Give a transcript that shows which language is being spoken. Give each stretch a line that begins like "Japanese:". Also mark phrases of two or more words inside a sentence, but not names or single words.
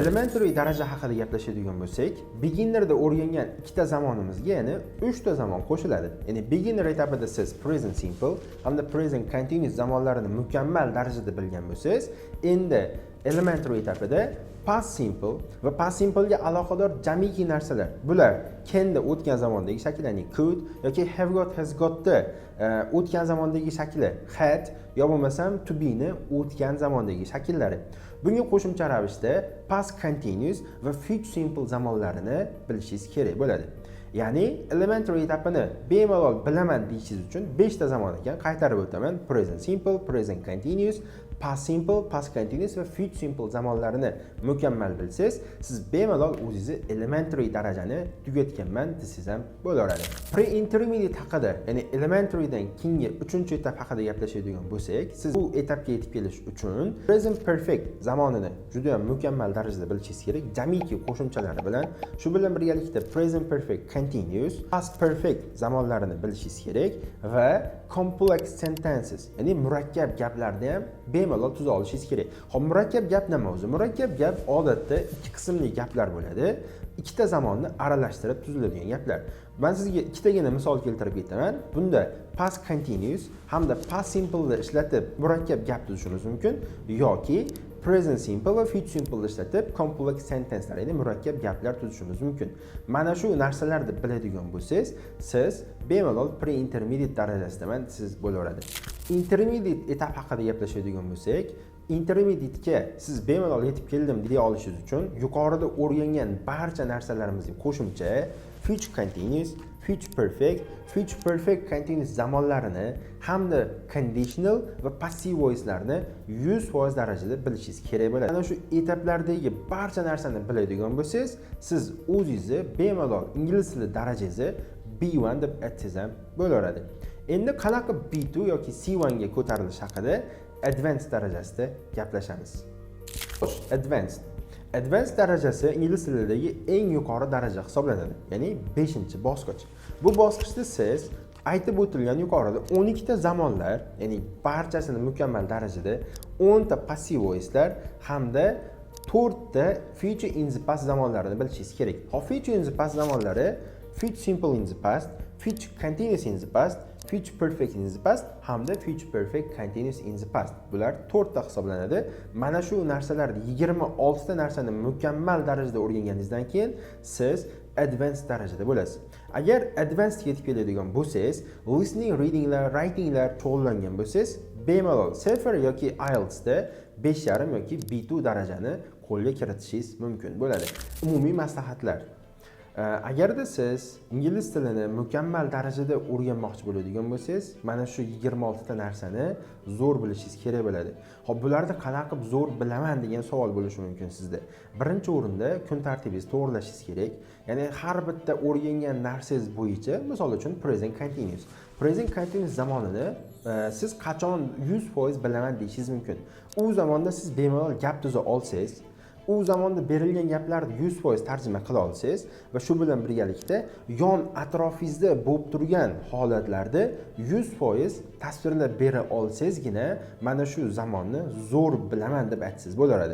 Uzbek: Elementary daraja haqida gaplashadigan bo'lsak, beginnerda o'rgangan ikkita zamonimizga yana 3 ta zamon qo'shiladi. Ya'ni beginner etapida siz
English: present simple
Uzbek: hamda
English: present continuous
Uzbek: zamonlarini mukammal darajada bilgan bo'lsangiz, endi elementary etapida
English: past simple
Uzbek: va
English: past simple
Uzbek: ga aloqador jamiki narsalar. Bular can'da o'tgan zamondagi shakl, ya'ni could yoki
English: have got, has got
Uzbek: da o'tgan zamondagi shakli had yo bo'lmasam
English: to be
Uzbek: ni o'tgan zamondagi shakllari. Bunga qo'shimcha ravishda
English: past continuous
Uzbek: va
English: future simple
Uzbek: zamonlarini bilishingiz kerak bo'ladi. Ya'ni elementary etapini bemalol bilaman deyishingiz uchun 5 ta zamon ekan, qaytarib o'taman.
English: Present simple, present continuous, past simple, past continuous
Uzbek: va
English: future simple
Uzbek: zamonlarini mukammal bilsangiz, siz bemalol o'zingizni elementary darajani tugatganman desangiz ham bo'laveradi. Pre-intermediate haqida, ya'ni elementarydan keyingi 3-etap haqida gaplashadigan bo'lsak, siz bu etapga yetib kelish uchun
English: present perfect
Uzbek: zamonini juda ham mukammal darajada bilishingiz kerak, jamiki qo'shimchalari bilan. Shu bilan birgalikda
English: present perfect continuous, past perfect
Uzbek: zamonlarini bilishingiz kerak va
English: complex sentences,
Uzbek: ya'ni murakkab gaplarni ham bemalol tuza olishingiz kerak. Xo'p, murakkab gap nima o'zi? Murakkab gap odatda ikki qismli gaplar bo'ladi. Ikkita zamonni aralashtirib tuziladigan gaplar. Men sizga ikkitagina misol keltirib ketaman. Bunda
English: past continuous
Uzbek: hamda
English: past simple
Uzbek: ni ishlatib murakkab gap tuzishingiz mumkin yoki
English: present simple
Uzbek: va
English: future simple
Uzbek: ishlatib
English: complex sentencelar,
Uzbek: ya'ni murakkab gaplar tuzishingiz mumkin. Mana shu narsalarni biladigan bo'lsangiz, siz bemalol pre-intermediate darajasidaman siz bo'laveradi. Intermediate etap haqida gaplashadigan bo'lsak, intermediate-ga siz bemalol yetib keldim deya olishingiz uchun yuqorida o'rgangan barcha narsalarimizga qo'shimcha
English: future continuous, future perfect continuous
Uzbek: zamonlarini hamda conditional va
English: passive voice'larni
Uzbek: 100% darajada bilishingiz kerak bo'ladi. Ana shu etaplardagi barcha narsani biladigan bo'lsangiz, siz o'zingizni bemalol ingliz tili darajangizni B1 deb aytsangiz ham bo'laveradi. Endi qanaqa B2 yoki C1 ga ko'tarilish haqida advanced darajasida gaplashamiz. Xo'sh, advanced darajasi ingliz tilidagi eng yuqori daraja hisoblanadi, ya'ni 5-bosqich. Bu bosqichda siz aytib o'tilgan yuqorida 12 ta zamonlar, ya'ni barchasini mukammal darajada 10 ta
English: passive voice'lar
Uzbek: hamda 4 ta
English: future in the past
Uzbek: zamonlarini bilishingiz kerak.
English: Future in the past
Uzbek: zamonlari
English: future simple in the past, future continuous in the past, future perfect in the past
Uzbek: hamda
English: future perfect continuous in the past.
Uzbek: Bular 4 ta hisoblanadi. Mana shu narsalarni 26 ta narsani mukammal darajada o'rganganingizdan keyin siz advanced darajada bo'lasiz. Agar advanced yetib keladigan bo'lsangiz,
English: listening, readinglar, writinglar
Uzbek: shug'ullangan bo'lsangiz, bemalol TOEFL yoki IELTS da 5,5 yoki B2 darajani qo'lga kiritishingiz mumkin bo'ladi. Umumiy maslahatlar. Agarda siz ingliz tilini mukammal darajada o'rganmoqchi bo'ladigan bo'lsangiz, mana shu 26 ta narsani zo'r bilishingiz kerak bo'ladi. Xo'p, bularni qanaqa qilib zo'r bilaman degan savol bo'lishi mumkin sizda. Birinchi o'rinda kun tartibingizni to'g'rilashingiz kerak. Ya'ni har bitta o'rgangan narsangiz bo'yicha, misol uchun
English: present continuous. Present continuous
Uzbek: zamonini siz qachon 100% bilaman deyishingiz mumkin. U zamonda siz bemalol gap tuza olsangiz, u zamonda berilgan gaplarni 100% tarjima qila olsangiz va shu bilan birgalikda yon atrofingizda bo'lib turgan holatlarda 100% tasvirlab bera olsangizgina mana shu zamonni zo'r bilaman deb aytsangiz bo'laveradi.